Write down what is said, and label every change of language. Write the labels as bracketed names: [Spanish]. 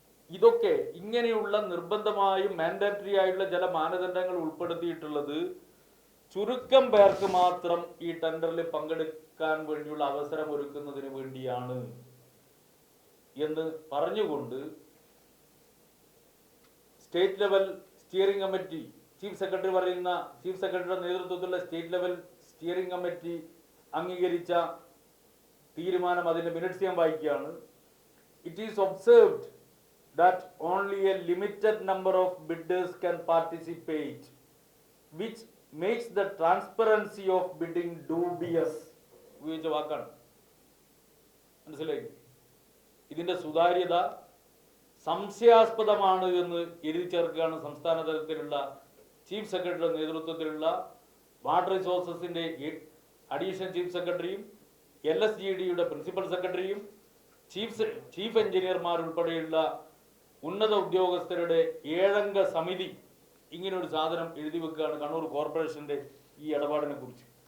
[Malayalam] ഇതൊക്കെ ഇങ്ങനെയുള്ള നിർബന്ധമായും മാൻഡേറ്ററി ആയിട്ടുള്ള ചില മാനദണ്ഡങ്ങൾ ഉൾപ്പെടുത്തിയിട്ടുള്ളത് ചുരുക്കം പേർക്ക് മാത്രം ഈ ടെൻഡറിൽ പങ്കെടുക്കാൻ വേണ്ടിയുള്ള അവസരം ഒരുക്കുന്നതിന് വേണ്ടിയാണ് എന്ന് പറഞ്ഞുകൊണ്ട് state level steering committee, chief സെക്രട്ടറിയുടെ നേതൃത്വത്തിലുള്ള സ്റ്റേറ്റ് ലെവൽ സ്റ്റിയറിംഗ് കമ്മിറ്റി അംഗീകരിച്ച തീരുമാനം, അതിൻ്റെ മിനിറ്റ്സ് ഞാൻ വായിക്കുകയാണ്. [English] It is observed that only a limited number of bidders can participate, which makes the transparency of bidding dubious. [Malayalam] ഉപയോഗിച്ച വാക്കാണ്, മനസ്സിലായി? ഇതിൻ്റെ സുതാര്യത സംശയാസ്പദമാണ് എന്ന് എഴുതി ചേർക്കുകയാണ് സംസ്ഥാന തലത്തിലുള്ള ചീഫ് സെക്രട്ടറിയുടെ നേതൃത്വത്തിലുള്ള വാട്ടർ റിസോഴ്സസിൻ്റെ അഡീഷണൽ ചീഫ് സെക്രട്ടറിയും LSGDയുടെ പ്രിൻസിപ്പൽ സെക്രട്ടറിയും ചീഫ് എഞ്ചിനീയർമാരുൾപ്പെടെയുള്ള ഉന്നത ഉദ്യോഗസ്ഥരുടെ 7 അംഗ സമിതി ഇങ്ങനൊരു സാധനം എഴുതി വെക്കുകയാണ് കണ്ണൂർ കോർപ്പറേഷൻ്റെ ഈ ഇടപാടിനെ കുറിച്ച്.